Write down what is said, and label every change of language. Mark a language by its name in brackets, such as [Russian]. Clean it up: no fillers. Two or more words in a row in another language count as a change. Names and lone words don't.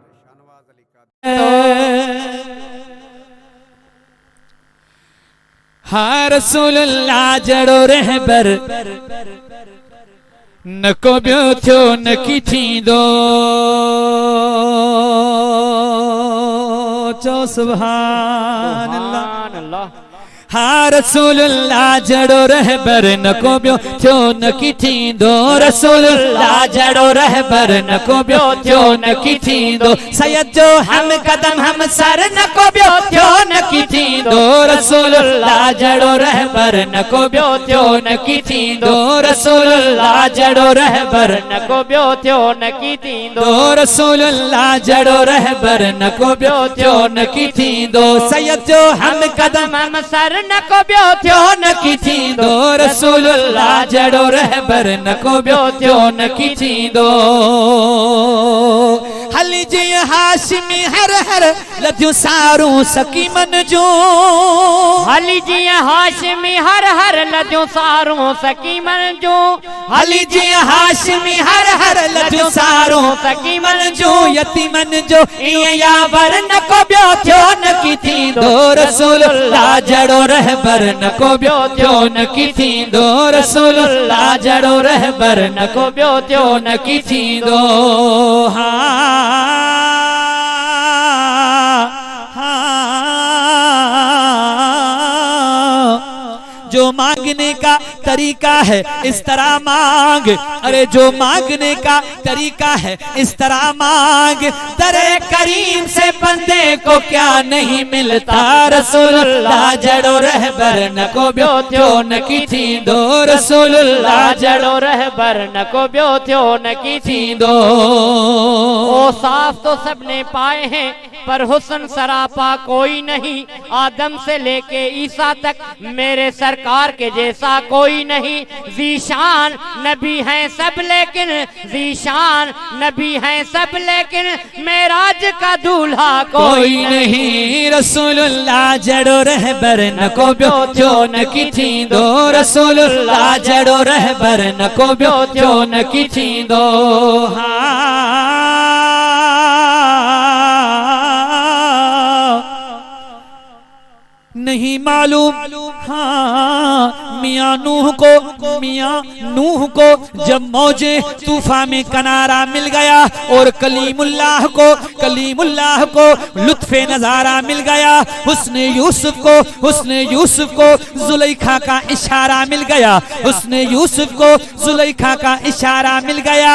[Sindhi] हाँ रसूलुल्लाह जड़ो रहबर न को बियो थियो न की थींदो चो [Arabic] سبحان الله. [Sindhi] हाँ रसूलुल्लाह जड़ो रहबर न को बियो थियो न की थींदो रसूलुल्लाह जड़ो रहबर न को बियो थियो न की थींदो सैयद जो हम कदम हम सर न को बियो थियो न की थींदो रसूलुल्लाह जड़ो रहबर न को बियो थियो न की थींदो रसूलुल्लाह जड़ो रहबर न को बियो थियो न की थींदो रसूलुल्लाह जड़ो रहबर न को बियो थियो न की थींदो सैयद जो हम कदम हम सर न को बियो थियो न की थींदो रसूलुल्लाह जड़ो रहबर न को बियो थियो न की थींदो हली जी हाशिमी हर हर लदियूं सारूं सकीमन जो हली जी हाशिमी हर हर लदियूं सारूं सकीमन जो हली जी हाशिमी हर हर लदियूं सारूं सकीमन जो यतीमन जो इए यावर न को बियो थियो न की थींदो रसूलुल्लाह जड़ो रहबर न को बियो थियो न की थींदो रसूलुल्लाह जड़ो रहबर न को बियो थियो न की थींदो। [Urdu] جو مانگنے کا طریقہ ہے اس طرح مانگ، ارے جو مانگنے کا طریقہ ہے اس طرح مانگ، درِ کریم سے بندے کو کیا نہیں ملتا [Sindhi] रसूलुल्लाह जड़ो रहबर न को बियो थियो न की थींदो रसूलुल्लाह जड़ो रहबर न को बियो थियो न की थींदो। [Urdu] اوصاف تو سب نے پائے ہیں پر حسن سراپا کوئی نہیں، آدم سے لے کے عیسیٰ تک میرے سرکار کے جیسا کوئی نہیں. ذیشان نبی ہیں سب لیکن ذیشان نبی ہیں سب لیکن معراج کا دولہا کوئی نہیں [Sindhi] रसूलुल्लाह जड़ो रहबर न को बियो थियो न की थींदो रसूलुल्लाह जड़ो रहबर न को बियो थियो न की थींदो। [Urdu] نہیں معلوم ہاں میاں نوح کو جب موجِ طوفان میں کنارا مل گیا اور کلیم اللہ کو لطفِ نظارا مل گیا، حسنِ یوسف کو زلیخا کا اشارہ مل گیا، حسنِ یوسف کو زلیخا کا اشارہ مل گیا.